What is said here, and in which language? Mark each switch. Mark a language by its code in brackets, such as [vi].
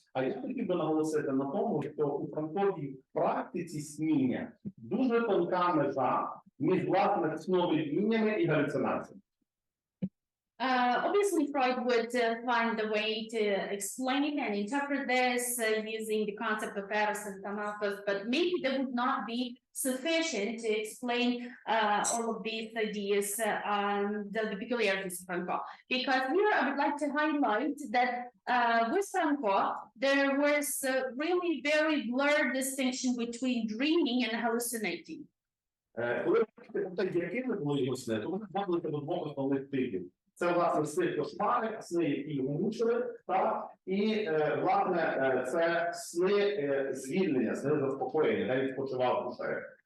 [uk] А я хотів би наголосити на тому, що у Франковій практиці сніння дуже тонка межа між, власне, сновидіннями і галюцинаціями. [en] Obviously, Freud would find a way to explain and interpret this using the concept of Eros and Thanatos, but maybe that would not be sufficient to explain all of these ideas and the peculiarities of Francois. Because here I would like to highlight that with Francois, there was a really very blurred distinction between dreaming and hallucinating. [uk] Коли якими були його сни, то вони вводилися до 2 основних типів. Це, власне, сни кошмари, сни, які його мучили, так? І, власне, це сни звільнення, сни заспокоєння, де він спочивав душею.